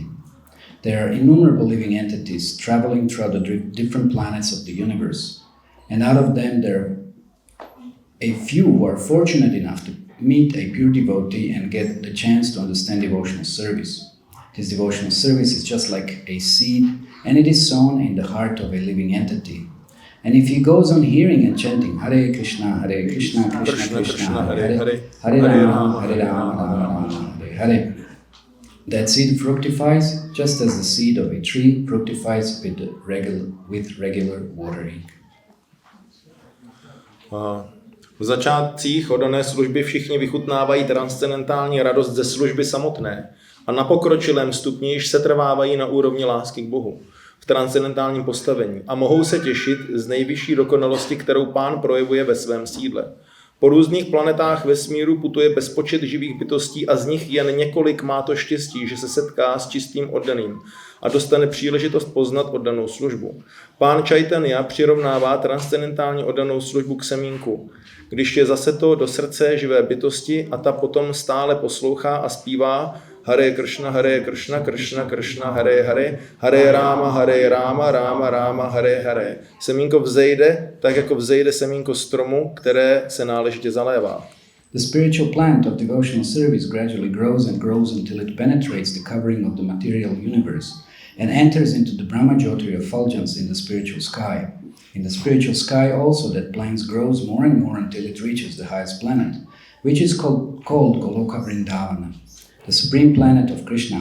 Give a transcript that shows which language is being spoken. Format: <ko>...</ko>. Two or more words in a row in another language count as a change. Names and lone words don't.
<en>There are innumerable living entities traveling throughout the different planets of the universe, and out of them there are a few who are fortunate enough to meet a pure devotee and get the chance to understand devotional service. This devotional service is just like a seed, and it is sown in the heart of a living entity. And if he goes on hearing and chanting Hare Krishna, Krishna Krishna, Hare Hare, Hare Rama, Rama, Hare Hare, that seed fructifies just as the seed of a tree fructifies with regular watering.</en> <cs>V začátcích oddané služby všichni vychutnávají transcendentální radost ze služby samotné a na pokročilém stupni již setrvávají na úrovni lásky k Bohu v transcendentálním postavení a mohou se těšit z nejvyšší dokonalosti, kterou Pán projevuje ve svém sídle. Po různých planetách vesmíru putuje bezpočet živých bytostí a z nich jen několik má to štěstí, že se setká s čistým oddaným a dostane příležitost poznat oddanou službu. Pán Chaitanya přirovnává transcendentálně oddanou službu k semínku, když je zaseto do srdce živé bytosti a ta potom stále poslouchá a zpívá Hare Krishna, Krishna Krishna, Hare Hare, Hare Rama, Rama Rama, Hare Hare. Semínko vzejde, tak jako vzejde semínko stromu, které se náležitě zalévá.</cs> <en>The spiritual plant of devotional service gradually grows and grows until it penetrates the covering of the material universe and enters into the Brahmajyoti effulgence in the spiritual sky. In the spiritual sky also that plant grows more and more until it reaches the highest planet, which is called Goloka Vrindavana, the supreme planet of Krishna.</en>